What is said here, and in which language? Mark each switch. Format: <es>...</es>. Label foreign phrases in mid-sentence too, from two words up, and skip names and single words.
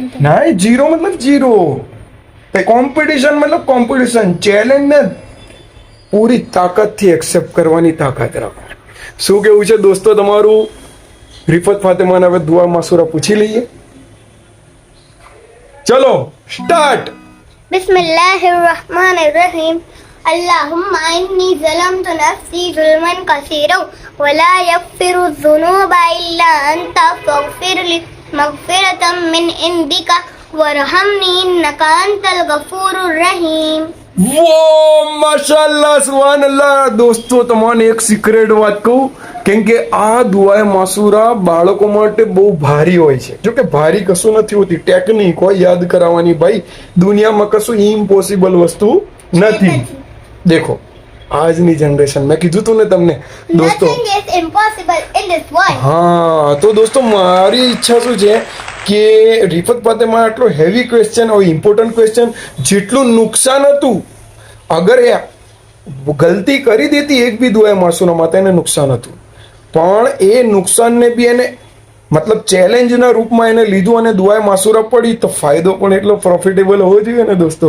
<gu>ના 0 મતલબ 0. કોમ્પિટિશન મતલબ કોમ્પિટિશન. ચેલેન્જ ને પૂરી તાકાતથી એક્સેપ્ટ કરવાની તાકાત રાખો. શું કેવું છે દોસ્તો તમારું? રિફત ફાતેમાને હવે દુઆ માસુરા પૂછી લઈએ. ચલો સ્ટાર્ટ.</gu> <ar>بسم الله الرحمن الرحيم اللهم إني ظلمت نفسي ظلما كثيرا ولا يغفر الذنوب إلا أنت فاغفر لي مغفرة من عندك وارحمني إنك أنت الغفور الرحيم. વો ما شاء الله، سبحان الله.</ar> <gu>દોસ્તો તમને એક સિક્રેટ વાત કહું, કેમ કે આ દુઆએ માસુરા બાળકો માટે બહુ ભારી હોય છે. જો કે ભારી કશું નથી હોતી, ટેકનિક હોય યાદ કરાવવાની. ભાઈ દુનિયામાં કશું ઇમ્પોસિબલ વસ્તુ નથી. દેખો આજની જનરેશન, મેં કીધું તું ને તમને દોસ્તો.</gu> <en>Nothing is impossible in this world.</en> <gu>હા, તો દોસ્તો મારી ઈચ્છા શું છે કે રિફત ફાતેમા આટલો</gu> <en>heavy question,</en> <gu>હવે</gu> <en>important question,</en> <gu>જેટલું નુકસાન હતું અગર એ ગલતી કરી દેતી એક બી દુઆએ માસુરામાં તો એને નુકસાન હતું, પણ એ નુકસાનને બી એને મતલબ ચેલેન્જના રૂપમાં એને લીધું અને દુઆએ માસુરા પડી તો ફાયદો પણ એટલો પ્રોફિટેબલ હોવો જોઈએ ને દોસ્તો.</gu>